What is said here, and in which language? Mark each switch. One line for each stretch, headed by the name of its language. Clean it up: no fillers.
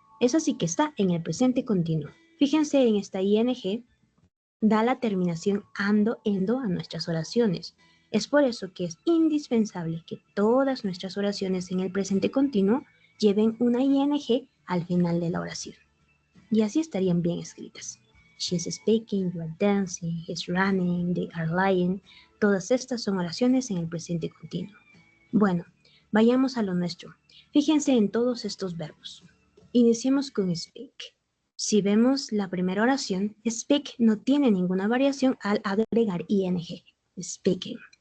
Spanish: Eso sí que está en el presente continuo. Fíjense en esta ing, da la terminación ando, endo a nuestras oraciones. Es por eso que es indispensable que todas nuestras oraciones en el presente continuo lleven una ing al final de la oración. Y así estarían bien escritas.
English: She's speaking, you are dancing, he's running, they are lying.
Spanish: Todas estas son oraciones en el presente continuo. Bueno, vayamos a lo nuestro. Fíjense en todos estos verbos. Iniciemos con speak. Si vemos la primera oración, speak no tiene ninguna variación al agregar ing, speaking.